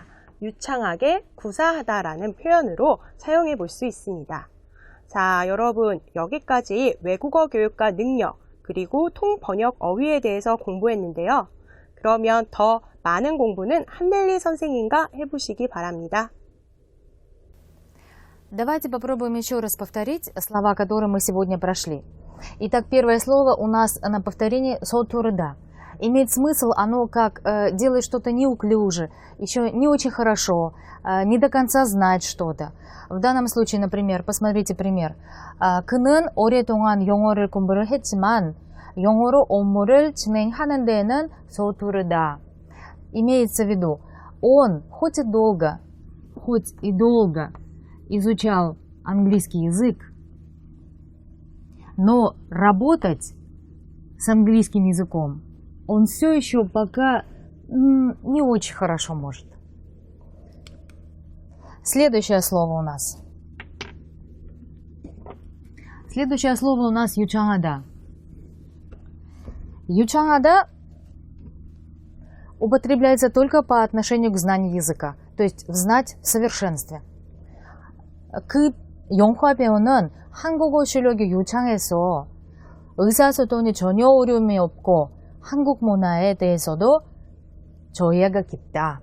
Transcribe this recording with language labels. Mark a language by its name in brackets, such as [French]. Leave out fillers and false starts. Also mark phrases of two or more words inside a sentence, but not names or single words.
[Korean] 유창하게 구사하다라는 표현으로 사용해 볼 수 있습니다. 자, 여러분 여기까지 외국어 교육과 능력 그리고 통번역 어휘에 대해서 공부했는데요. 그러면 더 많은 공부는 한넬리 선생님과 해보시기 바랍니다. [Russian] Давайте попробуем еще раз повторить слова, которые мы сегодня прошли. Итак, первое слово у нас на повторении «сотурда». Имеет смысл оно как делать что-то неуклюже, еще не очень хорошо, не до конца знать что-то. В данном случае, например, посмотрите пример. [Korean] 그는 오랫동안 영어를 공부를 했지만 영어로 업무를 진행하는 데는 서투르다. [Russian] Имеется в виду, он хоть и долго изучал английский язык, но работать с английским языком он все еще пока не очень хорошо может. Следующее слово у нас. Следующее слово у нас 유창하다. 유창하다 употребляется только по отношению к знанию языка, то есть знать в совершенстве. [Korean] 그 영화 배우는 한국어 실력이 유창해서 의사소통이 전혀 어려움이 없고 한국 문화에 대해서도 조예가 깊다.